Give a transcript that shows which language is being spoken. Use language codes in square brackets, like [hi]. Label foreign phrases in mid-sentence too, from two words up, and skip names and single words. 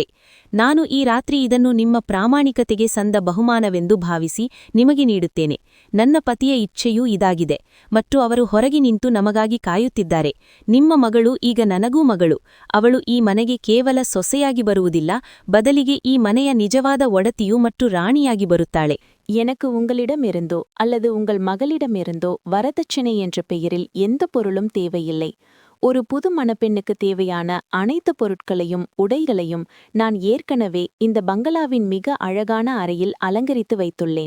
[kn] ನಾನು ಈ ರಾತ್ರಿ ಇದನ್ನು ನಿಮ್ಮ ಪ್ರಾಮಾಣಿಕತೆಗೆ ಸಂದ ಬಹುಮಾನವೆಂದು ಭಾವಿಸಿ ನಿಮಗೆ ನೀಡುತ್ತೇನೆ. ನನ್ನ ಪತಿಯ ಇಚ್ಛೆಯೂ ಇದಾಗಿದೆ ಮತ್ತು ಅವರು ಹೊರಗೆ ನಿಂತು ನಮಗಾಗಿ ಕಾಯುತ್ತಿದ್ದಾರೆ. ನಿಮ್ಮ ಮಗಳು ಈಗ ನನಗೂ ಮಗಳು. ಅವಳು ಈ ಮನೆಗೆ ಕೇವಲ ಸೊಸೆಯಾಗಿ ಬರುವುದಿಲ್ಲ, ಬದಲಿಗೆ ಈ ಮನೆಯ ನಿಜವಾದ ಒಡತಿಯು ಮತ್ತು ರಾಣಿಯಾಗಿ ಬರುತ್ತಾಳೆ. [ta] எனக்கு உங்களிடமிருந்தோ அல்லது உங்கள் மகளிடமிருந்தோ வரதட்சணை என்ற பெயரில் எந்த பொருளும் தேவையில்லை. ஒரு புது மணப்பெண்ணுக்கு தேவையான அனைத்து பொருட்களையும் உடைகளையும் நான் ஏற்கனவே இந்த பங்களாவின் மிக அழகான அறையில் அலங்கரித்து வைத்துள்ளேன்.